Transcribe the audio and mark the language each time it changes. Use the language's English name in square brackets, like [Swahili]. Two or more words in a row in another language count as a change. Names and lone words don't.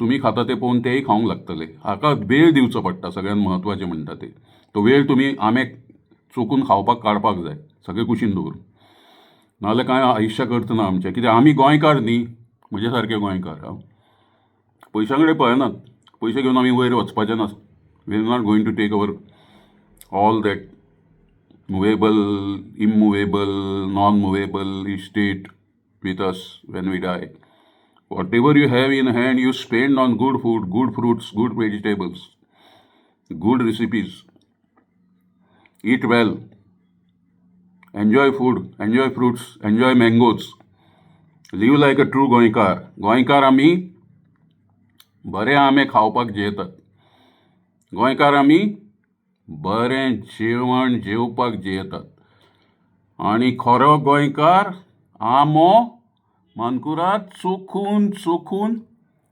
[Konkani] तुमी खाता तें पळोवन तेंय खावंक लागतले. हाका वेळ दिवचो पडटा, सगळ्यात म्हत्वाचें म्हणटा तें. तो वेळ तुमी आंबे चोखून खावपाक काडपाक जाय, सगळे कुशीन दवरून. नाजाल्यार कांय आयुश्य करता ना आमचें. कित्याक आमी गोंयकार न्ही, म्हजे सारके गोंयकार. पयशां कडेन पळयनात. पयशे घेवन आमी वयर वचपाचें ना. [English] we are not going to take our all that movable, immovable, non movable estate with us when we die. Whatever you have in hand, you spend on good food, good fruits, good vegetables, good recipes. Eat well. Enjoy food, enjoy fruits, enjoy mangoes. Live like a true गोंयकार. [Konkani] गोंयकार आमी बरे आंबे खावपाक जेयतात. गोंयकार आमी बरें जेवण जेवपाक जेयतात. आनी खरो गोंयकार आंबो, मानकुराद चोखून चोखून